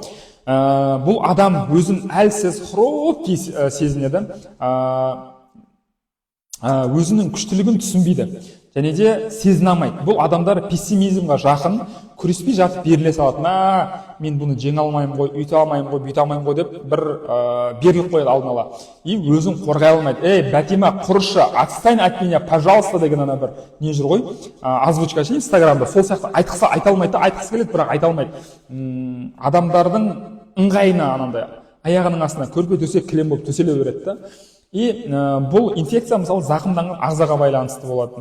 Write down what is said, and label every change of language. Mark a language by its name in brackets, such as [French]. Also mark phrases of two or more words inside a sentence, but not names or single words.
[Kazakh] Бұл адам өзін әлсіз, хрупкий сезінеді, өзінің күштілігін түсінбейді. Және де сезіне алмайды. Бұл адамдар пессимизмға жақын, күреспей жатып беріле салады. Мен бұны жеңе алмаймын ғой, үйте алмаймын ғой, бүйте алмаймын ғой деп бір беріліп қояды алдын ала. И өзін қорғай алмайды. Бәтима, құрышы, [Russian] отстань от меня, пожалуйста [Kazakh] деген ана бір не жүр ғой, озвучка ше Инстаграмда. Сол сияқты айтқысы айта алмайды, айтқысы келеді, бірақ айта алмайды. Адамдардың ыңғайына анандай аяғының астына көрпе төсек кілем болып төселе береді да. И бұл инфекция мысалы зақымданған ағзаға байланысты болады.